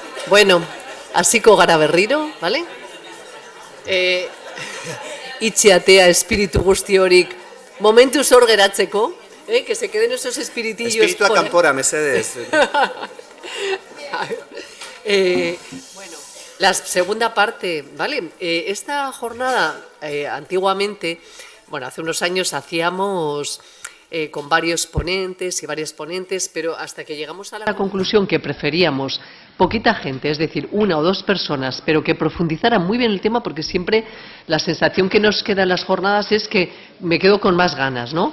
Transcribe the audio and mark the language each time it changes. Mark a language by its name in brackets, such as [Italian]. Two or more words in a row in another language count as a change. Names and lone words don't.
[Basque] Bueno, hasiko gara berriro, bale? Itxeatea espiritu guzti horik momentuz hor geratzeko, [Spanish] que se queden esos espiritillos. [Basque] Espiritua kanpora, mesedez. [Spanish] Bueno, la segunda parte, ¿vale? Esta jornada, antiguamente, bueno, hace unos años hacíamos con varios ponentes y varias ponentes, pero hasta que llegamos a la conclusión que preferíamos poquita gente, es decir, una o dos personas, pero que profundizaran muy bien el tema, porque siempre la sensación que nos queda en las jornadas es que me quedo con más ganas, ¿no?